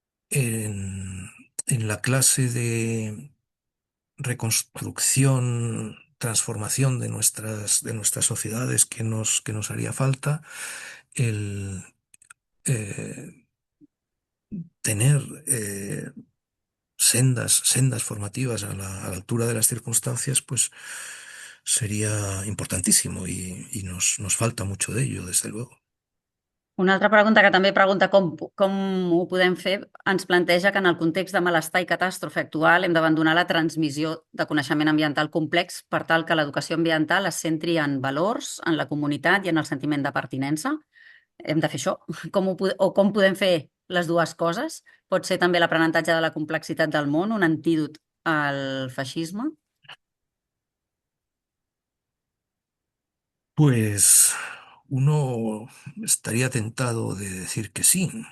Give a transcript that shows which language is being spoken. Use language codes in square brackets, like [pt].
[es] En, en la clase de reconstrucción, transformación de nuestras sociedades que nos haría falta, el eh, tener sendas formativas a la altura de las circunstancias, pues sería importantísimo y nos falta mucho de ello, desde luego. [ca] Una altra pregunta que també pregunta com ho podem fer, ens planteja que en el context de malestar i catàstrofe actual hem d'abandonar la transmissió de coneixement ambiental complex per tal que l'educació ambiental es centri en valors, en la comunitat i en el sentiment de pertinença. Hem de fer això? Com podem fer les dues coses? Pot ser també l'aprenentatge de la complexitat del món, un antídot al feixisme? [es] Pues uno estaría tentado de decir que sí.